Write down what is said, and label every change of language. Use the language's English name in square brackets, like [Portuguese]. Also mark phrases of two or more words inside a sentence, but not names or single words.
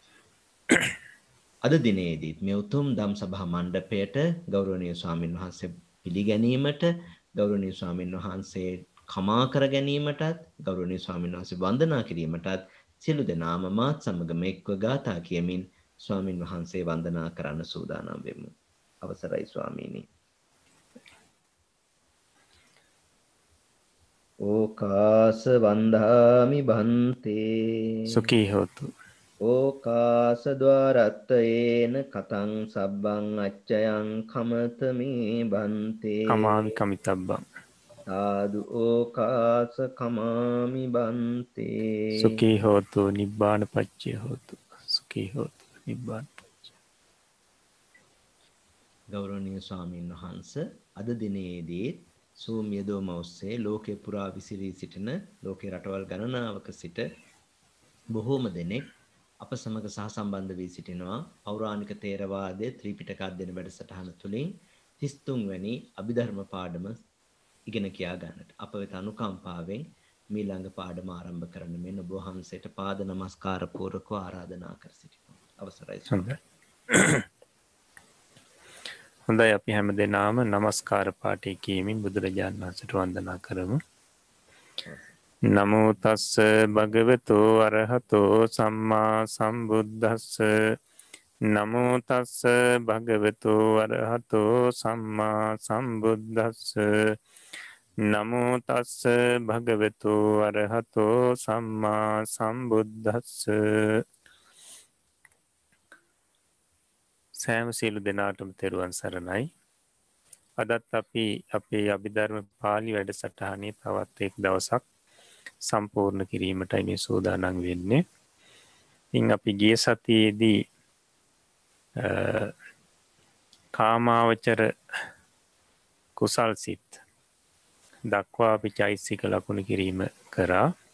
[Sinhala] අද දිනේදී මේ උතුම් ධම් සභා මණ්ඩපයට ගෞරවනීය ස්වාමින් වහන්සේ පිළිගැනීමට ගෞරවනීය ස්වාමින් වහන්සේ කමා කර ගැනීමටත් ගෞරවනීය ස්වාමින් වහන්සේ වන්දනා කිරීමටත් සියලු දෙනාම මාත් සමගම එක්ව ගාථා කියමින් ස්වාමින් වහන්සේ වන්දනා කරන්න සූදානම් වෙමු. අවසරයි ස්වාමීනි. [Pali] ඕකාස වන්දාමි බන්තේ සුඛී හෝතු. ඕකාස ద్వාරත්තේන කතං සබ්බං අච්චයං කමතමේ බන්තේ කමාමි කමිතබ්බං සාදු ඕකාස කමාමි බන්තේ සුඛී හෝතු නිබ්බාන පච්චය හෝතු. සුඛී හෝතු නිබ්බාන පච්චය. [Sinhala] ගෞරවනීය ස්වාමීන් වහන්සේ අද දිනේදී Zoom යෙදවම ඔස්සේ ලෝකේ පුරා විසිරී සිටින ලෝකේ රටවල් ගණනාවක සිට බොහෝම දෙනෙක් අප සමග සහසම්බන්ධ වී සිටිනවා පෞරාණික තේරවාදයේ ත්‍රිපිටක අධ්‍යයන වැඩසටහන තුළින් 33 වැනි අභිධර්ම පාඩම ඉගෙන කියා ගන්නට. අප වෙත අනුකම්පාවෙන් මීළඟ පාඩම ආරම්භ කරන්න මෙන්න ඔබ වහන්සේට පාද නමස්කාර පූර්වකව ආරාධනා කර සිටිනවා. අවසරයි. හොඳයි අපි හැම දෙනාම නමස්කාර පාඨය කියමින් බුදුරජාණන් වහන්සේට වන්දනා කරමු. [Pali] නමෝ තස්ස භගවතෝ අරහතෝ සම්මා සම්බුද්දස්ස නමෝ තස්ස භගවතෝ අරහතෝ සම්මා සම්බුද්දස්ස නමෝ තස්ස භගවතෝ අරහතෝ සම්මා සම්බුද්දස්ස. [Sinhala] සෑම සියලු දෙනාටම තෙරුවන් සරණයි. අදත් අපි අපේ අභිධර්ම පාලි වැඩසටහනේ තවත් එක් දවසක් සම්පූර්ණ කිරීමටයි මේ සූදානම් වෙන්නේ. ඉතින් අපි ගිය සතියේදී කාමාවචර කුසල් සිත් දක්වා අපි චෛතසික ලකුණු කිරීම කරා.